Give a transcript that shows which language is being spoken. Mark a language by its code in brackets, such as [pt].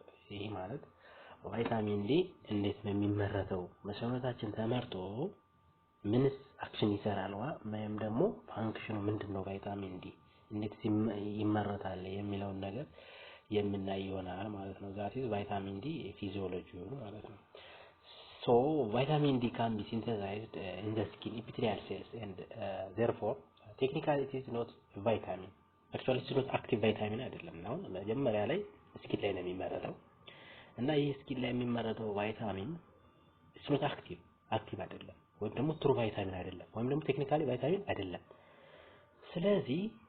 [am] ይሄ ማለት ቫይታሚን ዲ እንዴት ነው የሚመረተው? በሰውነታችን ተመርቶ ምንስ አክሽን ይሰራል ወይም ደግሞ ፋንክሽኑ ምንድነው? [en] ቫይታሚን ዲ እንዴት ይመረታል የሚለውን ነገር የምናይ ይሆናል ማለት ነው። ዛት ኢዝ ቫይታሚን ዲ ፊዚዮሎጂው ማለት ነው። So vitamin D can be synthesized in the skin epithelial cells and therefore technically it is not vitamin. [am] Actually it's not active vitamin አይደለም ነው። መጀመሪያ ላይ ስኪን ላይ ነው የሚመረተው እና ይህ ስኪን ላይ የሚመረተው ቫይታሚን it's not active አይደለም ወይም ደግሞ ትሩ ቫይታሚን አይደለም ወይም ደግሞ ቴክኒካሊ ቫይታሚን አይደለም። ስለዚህ